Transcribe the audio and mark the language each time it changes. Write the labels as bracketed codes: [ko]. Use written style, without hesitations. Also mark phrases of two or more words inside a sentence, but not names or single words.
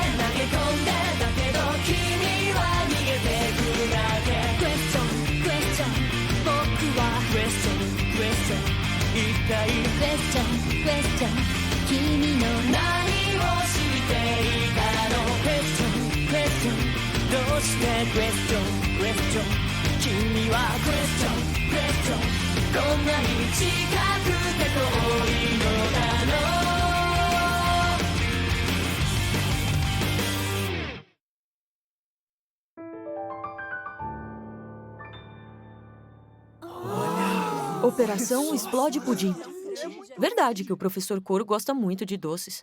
[ja] 投げ込んでだけど君は逃げてくだけ [en] Question Question [ja] 僕は [en] Question Question [ja] 一体 [en] Question Question [ja] 君の何を知っていたの [en] Question Question [ja] どうして [en] Question Question [ja] 君は [en] Question Question [ja] こんなに近くて遠いのだろう [pt] Operação Explode Pudim. Verdade que o professor Koro gosta muito de doces.